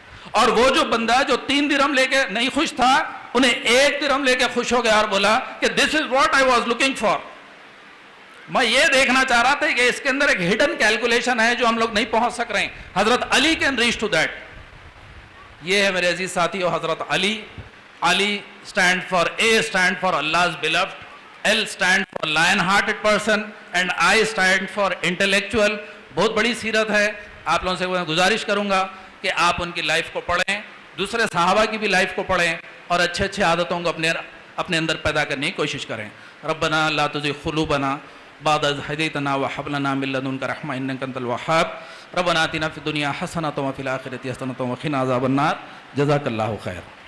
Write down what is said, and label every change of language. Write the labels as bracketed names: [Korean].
[Urdu] اور وہ جو بندہ جو 3 درہم لے کے نہیں خوش تھا, انہیں 1 درہم لے کے خوش ہو گیا اور بولا کہ [English] This is what I was looking for. [Urdu] میں یہ دیکھنا چاہ رہا تھا کہ اس کے اندر ایک ہڈن کیلکولیشن ہے جو ہم لوگ نہیں پہنچ سک رہے ہیں. حضرت علی [English] Can reach to that. [Urdu] یہ ہے میرے عزیز ساتھیو حضرت علی. [English] Ali stand for, A stand for Allah's beloved, L stand for lion hearted person, and I stand for intellectual. [Urdu] بہت بڑی سیرت ہے. آپ لوگوں سے میں گزارش کروں گا کہ آپ ان کی لائف کو پڑھیں, دوسرے صحابہ کی بھی لائف کو پڑھیں, اور اچھے اچھے عادتوں کو اپنے اندر پیدا کرنے کی کوشش کریں. [Arabic] ربنا لا تزغ قلوبنا بعد إذ هديتنا وهب لنا من لدنك رحمة إنك أنت الوهاب. ربنا آتنا في الدنيا حسنة وفي الآخرة حسنة وقنا عذاب النار. جزاك الله خير.